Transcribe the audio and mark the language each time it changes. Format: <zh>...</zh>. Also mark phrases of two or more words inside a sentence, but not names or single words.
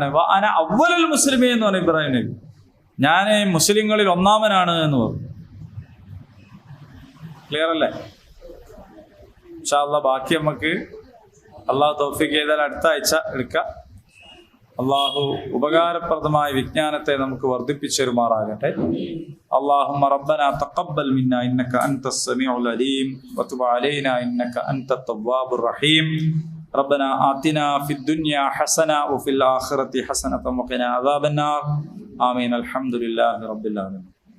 <ar>وأنا أول المسلمين</ar> <ml>എന്ന് പറഞ്ഞു ഇബ്രാഹിം നബി, ഞാൻ മുസ്ലിങ്ങളിൽ ഒന്നാമനാണ് എന്ന് പറഞ്ഞു. ക്ലിയർ അല്ലേ?</ml> <ar>إن شاء الله</ar> <ml>ബാക്കി നമുക്ക് അള്ളാഹു തൗഫീഖ് ചെയ്താൽ അടുത്ത ആഴ്ച എടുക്കാം. അള്ളാഹു ഉപകാരപ്രദമായ വിജ്ഞാനത്തെ നമുക്ക് വർദ്ധിപ്പിച്ചെരുമാറാകട്ടെ.</ml> <ar>اللهم ربنا تقبل منا إنك أنت السميع العليم وتب علينا إنك أنت التواب الرحيم. ربنا آتنا في الدنيا حسنة وفي الآخرة حسنة وقنا عذاب النار. آمين. الحمد لله رب العالمين.</ar>